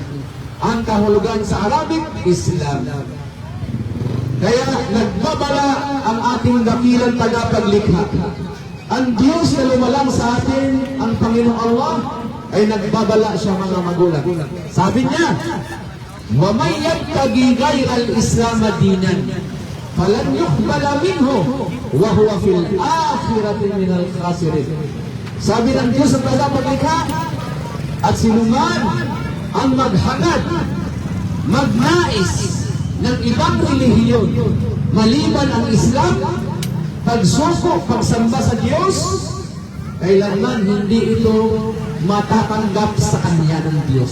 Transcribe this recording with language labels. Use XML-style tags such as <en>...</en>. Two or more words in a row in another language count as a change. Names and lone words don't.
<tl>Ang kahulugan sa Arabic, Islam. Kaya nagbabala ang ating dakilang tagapaglikha. Ang Diyos na lumalang sa atin, ang Panginoong Allah, ay nagbabala siya mga magulang. Sabi niya,</tl> <ar>وَمَنْ يَبْتَغِي غَيْرَ الْإِسْلَامَ دِينًا فَلَنْ يُقْبَلَ مِنْهُ وَهُوَ فِي الْآخِرَةِ مِنَ الْخَاسِرِينَ.</ar> <tl>Sabi ng Diyos sa tagapaglikha, at sinuman ang maghangad, magnais ng ibang relihiyon, maliban ang Islam, pagsuko, pagsamba sa Diyos, kailanman hindi ito matatanggap sa Kanya ng Diyos.</tl>